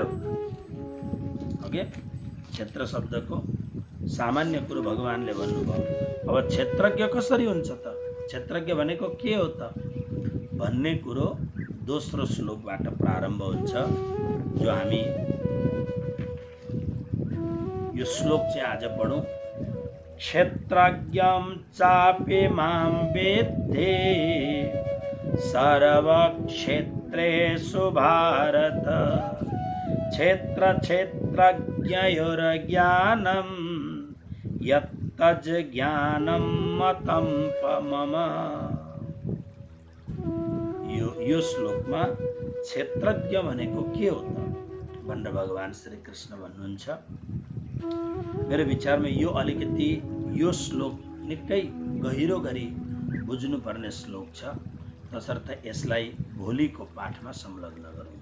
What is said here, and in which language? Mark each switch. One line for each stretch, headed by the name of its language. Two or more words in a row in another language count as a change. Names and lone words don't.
Nepali: ओके, क्षेत्र शब्दको सामान्य कुरो भगवानले भन्नुभयो। अब क्षेत्रज्ञ कसरी हुन्छ त? क्षेत्रज्ञ भनेको के हो त भन्ने कुरो दोस्रो श्लोकबाट प्रारम्भ हुन्छ, जो हामी यो श्लोक चाहिँ आज पढौँ।
Sanskrit: क्षेत्रज्ञं चाप्यमां वेत्ते सर्वक्षेत्रेषु भारत, क्षेत्र क्षेत्रज्ञयोर्ज्ञानं यत्तज् ज्ञानं मतं मम।
Nepali: यो श्लोकमा क्षेत्रज्ञ भनेको के हो त भनेर भगवान श्री कृष्ण भन्नुहुन्छ। मेरो विचारमा यो अलिकति यो श्लोक निकै गहिरो गरी बुझ्नुपर्ने श्लोक छ, तसर्थ यसलाई भोलिको पाठमा संलग्न गरौँ।